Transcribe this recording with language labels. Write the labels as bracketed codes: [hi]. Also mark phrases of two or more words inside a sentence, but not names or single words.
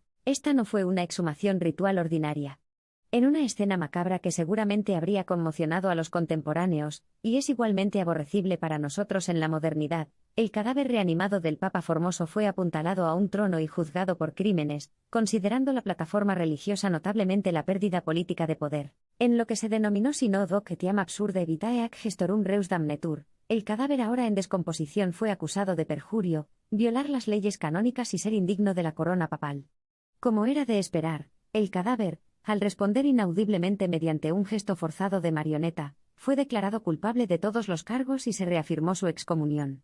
[es] Esta no fue una exhumación ritual ordinaria. En una escena macabra que seguramente habría conmocionado a los contemporáneos, y es igualmente aborrecible para nosotros en la modernidad, el cadáver reanimado del Papa Formoso fue apuntalado a un trono y juzgado por crímenes, considerando la plataforma religiosa notablemente la pérdida política de poder. En lo que se denominó [la] Synodo etiam absurde vitae ac gestorum reus damnetur, [es] el cadáver ahora en descomposición fue acusado de perjurio, violar las leyes canónicas y ser indigno de la corona papal. Como era de esperar, el cadáver, al responder inaudiblemente mediante un gesto forzado de marioneta, fue declarado culpable de todos los cargos y se reafirmó su excomunión.